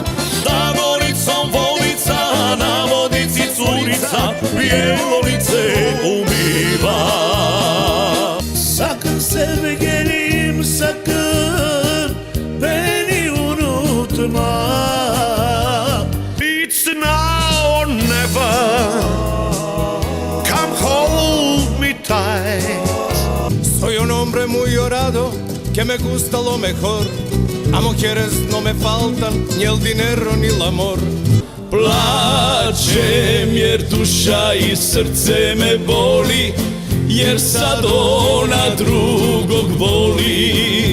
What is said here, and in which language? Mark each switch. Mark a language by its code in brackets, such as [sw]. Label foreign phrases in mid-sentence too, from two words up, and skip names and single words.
[bs] Za volicom volica, na vodici curica, bijelo lice umiva. [tr] Sakın sevgilim sakın beni unutma. [en] It's now or never. Come hold me tight. [es] Soy un hombre muy llorado, que me gusta lo mejor. A mujeres no me faltan ni el dinero ni el amor. [bs] Plačem jer duša i srce me boli, jer sad ona drugog voli.